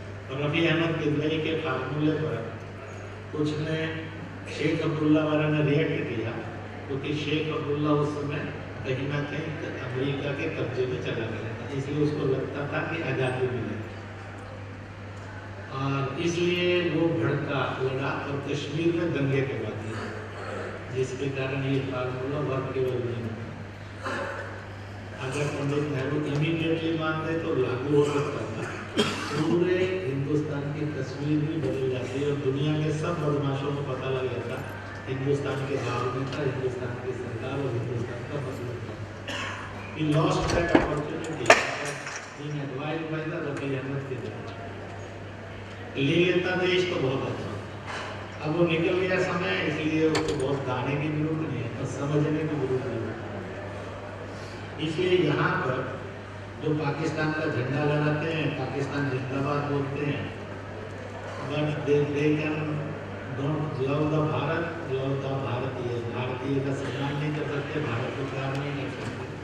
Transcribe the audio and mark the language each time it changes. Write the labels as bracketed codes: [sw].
[hi] और रफी अहमद गदवई के फार्मूले पर कुछ ने, शेख अब्दुल्ला वाला ने रिएक्ट किया, क्योंकि शेख अब्दुल्ला उस समय कहीं ना कहीं अमेरिका के कब्जे में चला गया था, इसलिए उसको लगता था कि आज़ादी मिले, और इसलिए वो भड़का, लड़ा और कश्मीर में दंगे करवा दिए, जिसके कारण ये फार्मूला वर्केबल नहीं है। अगर पंडित नेहरू इमीडिएटली मान दे तो लागू हो सकता था, पूरे हिंदुस्तान की तस्वीर भी बदल जाती और दुनिया के सब बदमाशों को पता लग जाता हिंदुस्तान के दाव में था, हिंदुस्तान की सरकार और हिंदुस्तान का मतलब था। [en] He lost that opportunity being advised by the Rafi Ahmed Kidwai. [hi] ले लेता देश तो बहुत अच्छा, अब वो निकल गया समय, इसलिए उसको बहुत गाने की जरूरत नहीं है, बस समझने की जरूरत नहीं है। इसलिए यहाँ पर जो पाकिस्तान का झंडा लहराते हैं, पाकिस्तान जिंदाबाद बोलते हैं, [en] but they can don't love the Bharat, love the Bharatiya, [hi] भारतीय का सम्मान नहीं कर सकते, भारत को प्यार नहीं कर सकते।